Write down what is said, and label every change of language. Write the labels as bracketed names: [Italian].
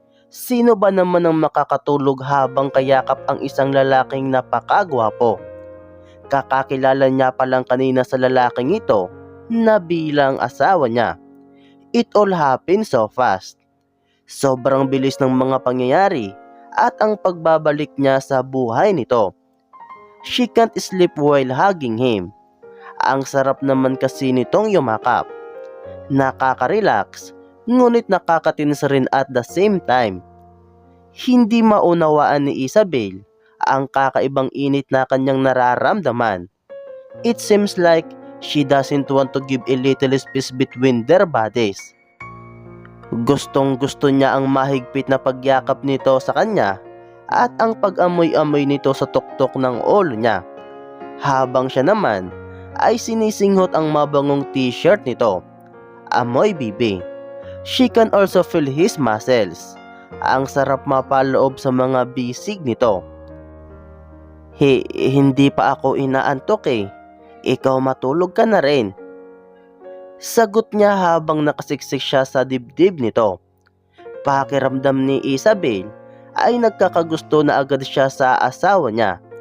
[Filipino] Sino ba naman ang makakatulog habang kayakap ang isang lalaking napakagwapo? Kakakilala niya pa lang kanina sa lalaking ito na bilang asawa niya. [English] It all happened so fast. [Filipino] Sobrang bilis ng mga pangyayari at ang pagbabalik niya sa buhay nito. [English] She can't sleep while hugging him. [Filipino] Ang sarap naman kasi nitong yumakap. Nakaka-relax, ngunit nakakatinis rin [English] at the same time. [Filipino] Hindi maunawaan ni Isabel ang kakaibang init na kanyang nararamdaman. [English] It seems like she doesn't want to give a little space between their bodies. [Filipino] Gustong gusto niya ang mahigpit na pagyakap nito sa kanya at ang pag-amoy-amoy nito sa tuktok ng ulo niya. Habang siya naman ay sinisinghot ang mabangong t-shirt nito. Amoy bibi. [English] She can also feel his muscles. [Filipino] Ang sarap mapaloob sa mga bisig nito. Hindi pa ako inaantok eh. Ikaw matulog ka na rin. Sagot niya habang nakasiksik siya sa dibdib nito. Pakiramdam ni Isabel ay nagkakagusto na agad siya sa asawa niya.